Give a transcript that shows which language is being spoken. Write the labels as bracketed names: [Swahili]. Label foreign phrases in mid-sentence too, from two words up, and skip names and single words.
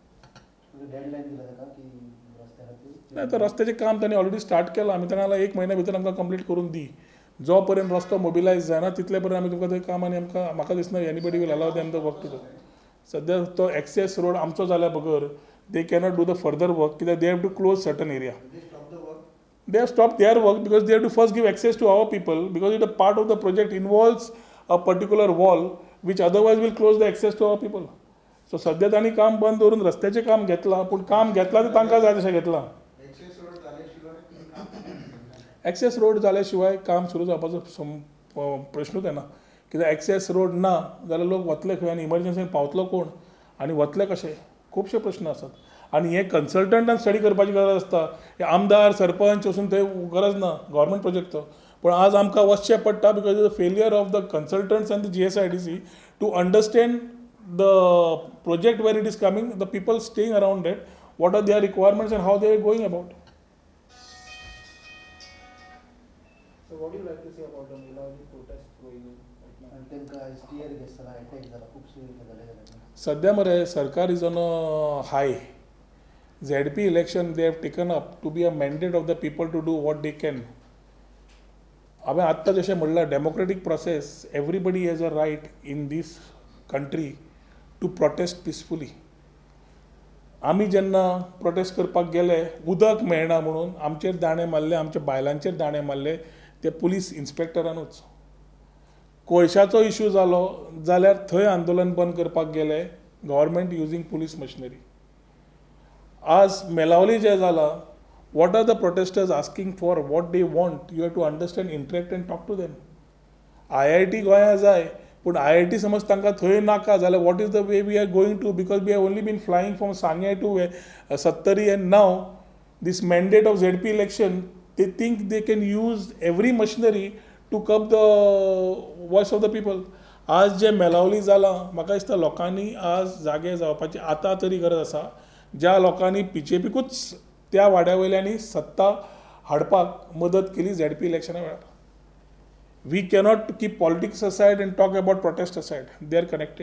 [Konkani] नाही तर रस्त्याचें काम तांणी [English] already start [Konkani] केलां. आमी तांकां 1 म्हयन्या भितर आमकां कंप्लीट करून दी. जो पर्यंत रस्तो मोबिलायज जायना तितले पर्यंत आमी तुमकां थंय काम, आनी आमकां म्हाका दिसना [English] anybody will allow them the work to do. [Konkani] सद्या तो एक्सेस रोड आमचो जाल्या बगर [English] they cannot do the further work because they have to close certain area. They have stopped their work because they have to first give access to our people, because it a part of the project involves a particular wall which otherwise will close the access to our people. [Konkani] So सध्या तांणी काम बंद दवरून रस्त्याचें काम घेतलां, पूण काम घेतलां तें तांकां जाय तशें घेतलां. [English] access road [Konkani] जाल्या शिवाय काम सुरू जावपाचो प्रश्नूच येना, कित्याक [English] access road [Konkani] ना जाल्यार लोक वतले खंय आनी इमर्जन्सीन पावतलो कोण आनी वतले कशे, खुबशे प्रश्न आसात. आनी हे कन्सल्टंटान स्टडी करपाची गरज आसता. हे आमदार सरपंच वचून थंय गरज ना गव्हर्मेंट प्रोजेक्ट तो. पूण आज आमकां वचचें पडटा [English] because of the failure of the consultants and the GSIDC to understand the project where it is coming, the people staying around it, what are their requirements and how they are going about. So what do you like to say about the Milwaukee protest going on right now? [Konkani] And तांकां STR घेतला अटॅक जाला खूबशे जाले. सद्या मरे सरकार [English] is on a high. ZP election they have taken up to be a mandate of the people to do what they can. [Konkani] हांवें आत्तां जशें म्हणलां, [English] democratic process, everybody has a right in this country to protest peacefully. [Konkani] आमी जेन्ना प्रोटेस्ट करपाक गेले, उदक मेळना म्हणून आमचेर दाणे मारले, आमच्या बायलांचेर दाणे मारले ते पुलीस इन्स्पेक्टरानूच. कोळशाचो इश्यू जालो जाल्यार थंय आंदोलन बंद करपाक गेले, [English] government using police machinery. [Konkani] आज मेलावली जें जालां, [English] What are the protesters asking for, what they want, you have to understand, interact and talk to them. [Konkani] IIT गोंया जाय, पूण IIT समज तांकां थंय नाका जाल्यार [English] what is the way we are going to, because we have only been flying from Sanguem to Sattari, and now this mandate of ZP election, they think they can use every machinery to curb the voice of the people. [Konkani] आज जे मेलावली जालां, म्हाका दिसता लोकांनी आज जागे जावपाची आतां तरी गरज आसा. ज्या लोकांनी BJPकूच त्या वाड्या वयल्यांनी सत्ता हाडपाक मदत केली ZP इलेक्शना वेळार. [English] We cannot keep politics aside and talk about protest aside, they are connected.